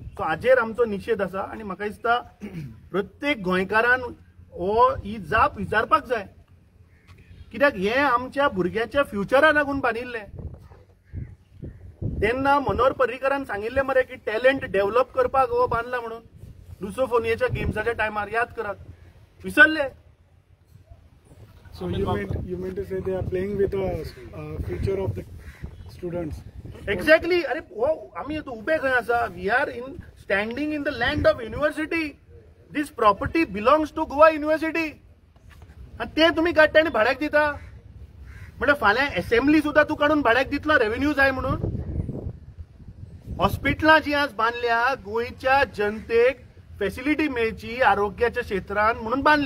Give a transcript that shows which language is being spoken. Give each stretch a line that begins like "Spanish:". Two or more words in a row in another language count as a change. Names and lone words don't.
Konkani: सो हाजेर आमचो निशेध आसा आनी म्हाका दिसता प्रत्येक गोंयकारान हो ही जाप विचारपाक जाय. कित्याक हे आमच्या भुरग्याच्या फ्युचरा लागून बांदिल्ले. तेन्ना मनोहर पर्रीकरान सांगिल्ले मरे की
English: talent develop
Konkani: करपाक हो बांदला म्हणून. लुसोफोनियाच्या गेम्साच्या टायमार याद करात, विसरले.
English: So you meant to say they are playing with the future of the students.
Konkani: एक्झॅक्टली. अरे हो आम्ही उभे खंय आसा.
English: we are in standing in the land of university. this property belongs to Goa University.
Konkani: आणि ते तुम्ही काडटा आनी भाड्याक दिता. म्हणजे फाल्यां असेंब्ली सुद्धा तू काढून भाड्याक दितलो रेव्हेन्यू जाय म्हणून. हॉस्पिटलां जी आज बांदल्या गोंयच्या जनतेक फॅसिलिटी मेळची आरोग्याच्या क्षेत्रांत म्हणून बांदल्या.